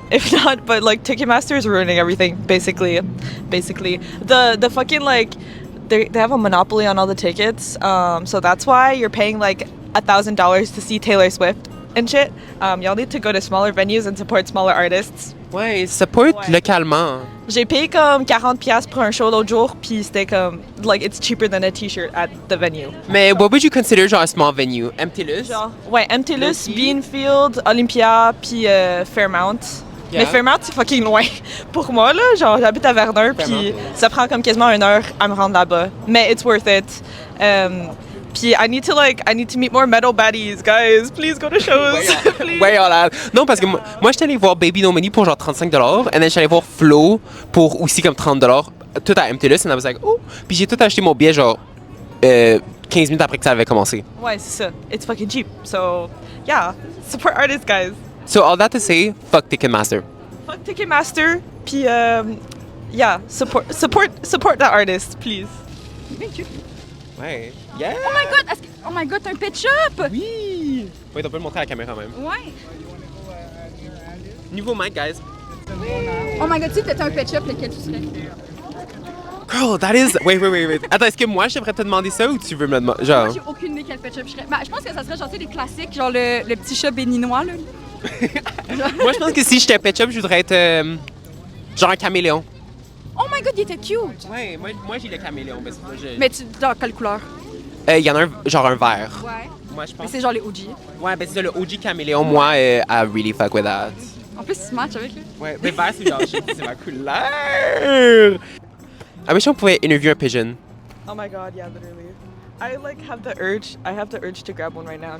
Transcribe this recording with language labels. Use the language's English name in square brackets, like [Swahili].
[English] If not, but like Ticketmaster is ruining everything. Basically, the fucking like they have a monopoly on all the tickets. So that's why you're paying like $1,000 to see Taylor Swift and shit. Y'all need to go to smaller venues and support smaller artists. [French] Ouais, support Ouais. localement. J'ai payé comme 40$ pour un show l'autre jour, puis c'était comme like it's cheaper than a t-shirt at the venue. [English] Mais what would you consider genre a small venue? MTLUS? [French] Genre, ouais, MTLUS, Lucky. Beanfield, Olympia, puis Fairmount. [English] Yeah. [French] Mais Fairmount, c'est fucking loin pour moi, là. Genre, j'habite à Verdun, puis Fairmount, ouais. ça prend comme quasiment 1 heure à me rendre là-bas. [English] Mais it's worth it. Puis I need to meet more metal baddies, guys. Please go to shows. Please. [French] Ouais, là. Non, parce que moi j'étais allé voir Baby No Money pour genre $35, et then j'étais allé voir Flo pour aussi comme $30, tout à MTLUS, and I was like, oh! Puis j'ai tout acheté mon billet genre 15 minutes après que ça avait commencé. [English] Ouais, c'est ça. It's fucking cheap. So, yeah. Support artists, guys. So all that to say, fuck Ticketmaster. Fuck Ticketmaster, puis yeah, support that artist, please. [French] Ouais. Yeah! Oh my god, t'as un pet shop! Oui! Oui, on peut le montrer à la caméra même. Ouais. Niveau mic, guys. Oh my god, si t'étais un pet shop, lequel tu serais? [English] Girl, that is... Wait. [French] Attends, est-ce que moi, je devrais te demander ça ou tu veux me demander... Genre... Moi, j'ai aucune idée quel pet shop je serais. Je pense que ça serait genre, tu sais, des classiques, genre le petit chat béninois, là. Moi, je pense que si j'étais pet shop, je voudrais être... genre un caméléon. [English] Oh my god, il était cute! [French] Ouais, moi j'ai le caméléon. Parce que Mais tu, dans quelle couleur? il y en a un, genre un vert. Ouais. Moi, je Mais pense... c'est genre les OG. Ouais, ben c'est ça, le OG caméléon, moi, I really fuck with that. En plus, tu matches avec lui. Ouais, mais vert, c'est genre, c'est ma couleur. I wish on pouvait interviewer un pigeon. [English] Oh my god, yeah, literally. I like have the urge to grab one right now.